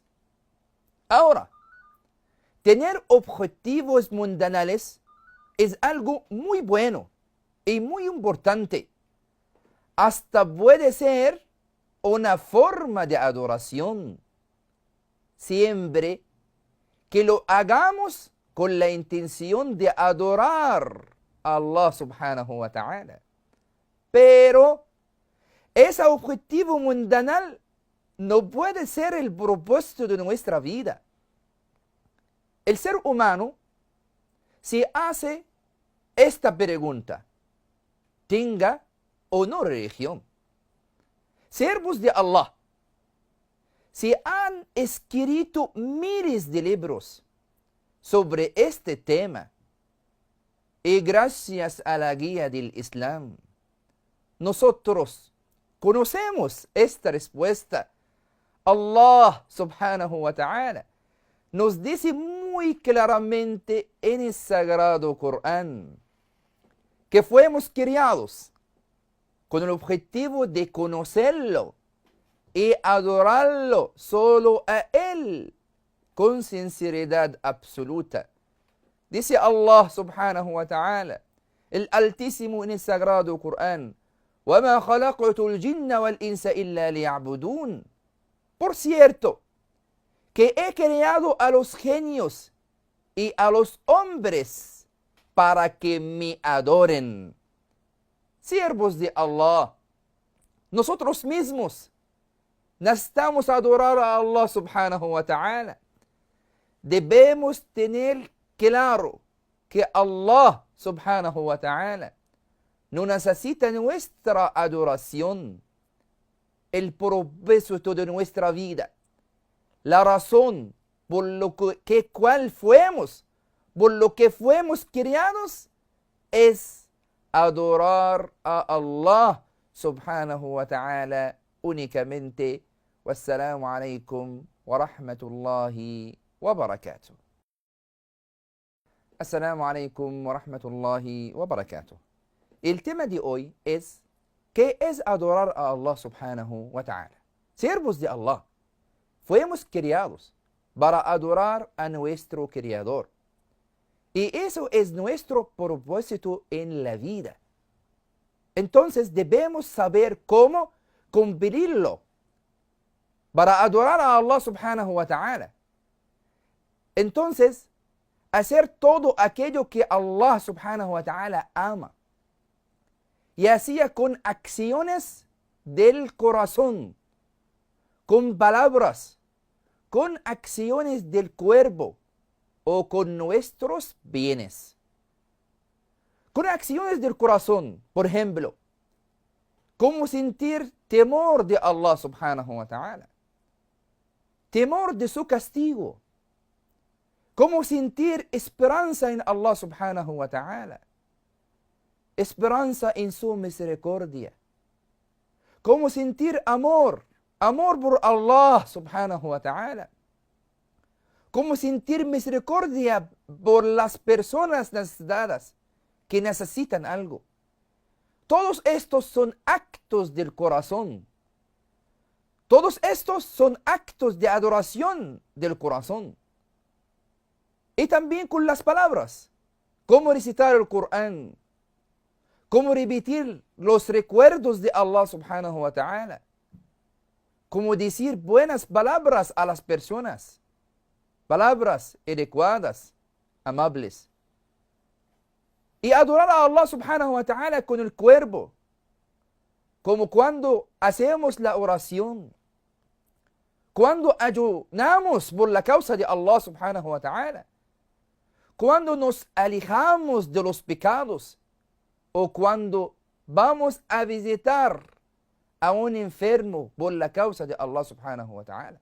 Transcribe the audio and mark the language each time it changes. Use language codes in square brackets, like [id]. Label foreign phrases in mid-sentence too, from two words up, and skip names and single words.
[es] Ahora, tener objetivos mundanales es algo muy bueno y muy importante. Hasta puede ser una forma de adoración, siempre que lo hagamos con la intención de adorar a Allah [ar] سبحانه وتعالى. [es] Pero ese objetivo mundanal no puede ser el propósito de nuestra vida. El ser humano se hace esta pregunta: ¿tenga o no religión? Siervos de Allah, se han escrito miles de libros sobre este tema y gracias a la guía del Islam, nosotros conocemos esta respuesta. Allah [ar] سبحانه وتعالى [es] nos dice muy claramente en el Sagrado Corán que fuimos criados con el objetivo de conocerlo y adorarlo solo a Él con sinceridad absoluta. Dice Allah [ar] سبحانه وتعالى, [es] el Altísimo en el Sagrado Corán: [ar] وَمَا خَلَقْتُ الْجِنَّ وَالْإِنسَ إِلَّا لِيَعْبُدُونَ. [es] Por cierto, que he creado a los genios y a los hombres para que me adoren. Siervos de Allah, nosotros mismos necesitamos adorar a Allah [ar] سبحانه وتعالى. [es] Debemos tener claro que Allah [ar] سبحانه وتعالى [es] no necesita nuestra adoración. El propósito de nuestra vida, la razón por lo que por lo que fuimos criados, es adorar a Allah [ar] سبحانه وتعالى [es] únicamente. [ar] والسلام عليكم ورحمة الله وبركاته. السلام عليكم ورحمة الله وبركاته. [es] El tema de hoy es: ¿qué es adorar a Allah [ar] سبحانه وتعالى? [es] Siervos de Allah, fuimos criados para adorar a nuestro Creador. Y eso es nuestro propósito en la vida. Entonces debemos saber cómo cumplirlo para adorar a Allah [ar] سبحانه وتعالى. [es] Entonces, hacer todo aquello que Allah [ar] سبحانه وتعالى [es] ama. Y así con acciones del corazón, con palabras, con acciones del cuerpo o con nuestros bienes. Con acciones del corazón, por ejemplo, como sentir temor de Allah subhanahu [ar] وتعالى, [es] temor de su castigo, como sentir esperanza en Allah [ar] سبحانه وتعالى, [es] esperanza en su misericordia, como sentir amor por Allah [ar] سبحانه وتعالى, [es] como sentir misericordia por las personas necesitadas que necesitan algo. Todos estos son actos del corazón. Todos estos son actos de adoración del corazón. Y también con las palabras, como recitar el Corán, como repetir los recuerdos de Allah [ar] سبحانه وتعالى, [es] como decir buenas palabras a las personas, palabras adecuadas, amables. Y adorar a Allah [ar] سبحانه وتعالى [es] con el cuerpo, como cuando hacemos la oración, cuando ayunamos por la causa de Allah [ar] سبحانه وتعالى, [es] cuando nos alejamos de los pecados o cuando vamos a visitar a un enfermo por la causa de Allah [ar] سبحانه وتعالى.